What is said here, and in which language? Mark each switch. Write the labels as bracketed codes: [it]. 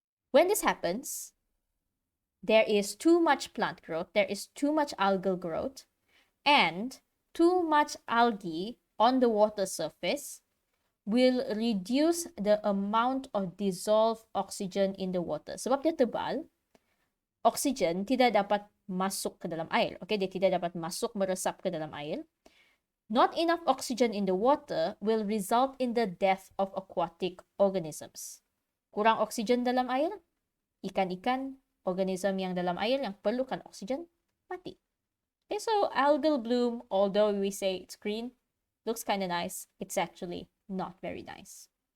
[en] When this happens, there is too much plant growth, there is too much algal growth, and too much algae on the water surface will reduce the amount of dissolved oxygen in the water. [ms] Sebab dia tebal, oxygen tidak dapat masuk ke dalam air. Okay, dia tidak dapat masuk meresap ke dalam air. [en] Not enough oxygen in the water will result in the death of aquatic organisms. [ms] Kurang oksigen dalam air, ikan-ikan, organism yang dalam air yang perlukan oksigen, mati. [en] Okay, so algal bloom, although we say it's green, looks kind of nice, it's actually not very nice.